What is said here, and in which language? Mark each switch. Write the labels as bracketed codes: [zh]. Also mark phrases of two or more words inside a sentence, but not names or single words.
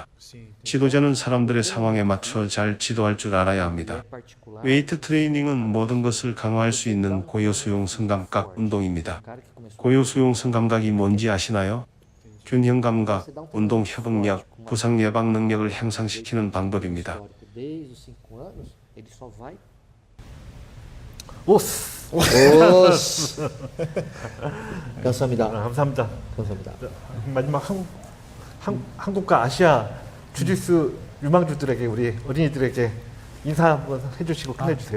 [ko] 지도자는 사람들의 상황에 맞춰 잘 지도할 줄 알아야 합니다. 웨이트 트레이닝은 모든 것을 강화할 수 있는 고요수용 성감각 운동입니다. 고요수용 성감각이 뭔지 아시나요? 균형 감각, 운동 협응력, 부상 예방 능력을 향상시키는 방법입니다. [pt] Desde os 5 anos, ele só vai. [ko] 오스. 오스. 감사합니다. 감사합니다. 감사합니다. 마지막 한국과 아시아 주짓수 유망주들에게 우리 어린이들에게 인사 한번 해주시고 끝내주세요.